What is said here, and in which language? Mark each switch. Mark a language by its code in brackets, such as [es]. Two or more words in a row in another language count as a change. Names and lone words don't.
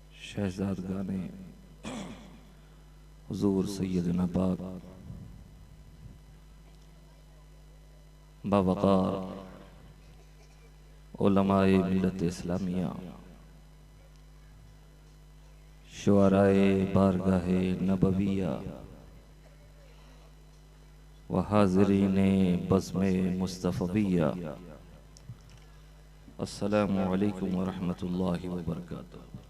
[ur] شہزادگانِ حضور سیدنا پاک باوقار علمائے ملت اسلامیہ شعرائے بارگاہِ نبویہ و حاضرینِ بزمِ مصطفویہ [ar] السلام عليكم و رحمة الله و بركاته.